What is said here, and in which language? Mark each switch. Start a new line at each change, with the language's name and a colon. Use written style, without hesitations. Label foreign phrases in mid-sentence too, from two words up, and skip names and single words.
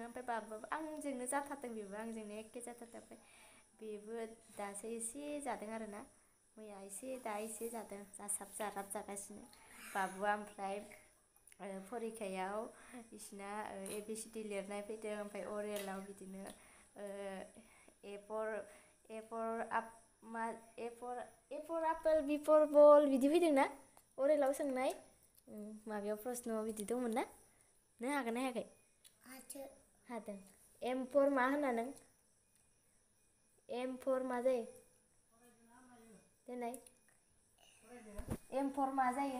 Bodo: ओमफ्राय बाबुआबो आंजोंनो जाथारदों। बेबो आंजोंनो एखे जाथारदों। ओमफ्राय बेबो दासो एसे जादों आरोना। मैया एसे दा एसे जादों। जासाब जाराब जागासिनो बाबुआ। ओमफ्राय फरिखायाव बिसिना ABCD लिरनाय फैदों। ओमफ्राय अरेलाव बिदिनो
English: A for apple, B for ball
Bodo: बिदि फैदोंना अरेलाव सोंनाय। माबायाव प्रश्नआव बिदि दंमोन ना। नों हागोन ना हायाखै? हादों।
English: M for
Bodo: मा होना नों?
English: M for
Bodo: मा जायो? देनाय
English: M for
Bodo: मा जायो?